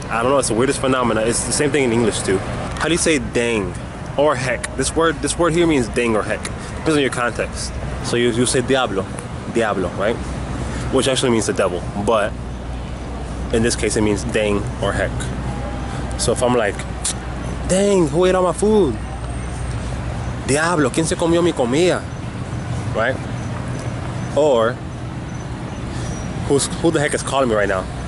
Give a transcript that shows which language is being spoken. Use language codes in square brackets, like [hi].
[en] I don't know, it's the weirdest phenomena. It's the same thing in English too. How do you say dang or heck? This word here means dang or heck. Depends on your context. So you say Diablo, right? Which actually means the devil, but in this case it means dang or heck. So if I'm like, dang, who ate all my food? [es] Diablo, ¿quién se comió mi comida? [en] Right? Or who the heck is calling me right now?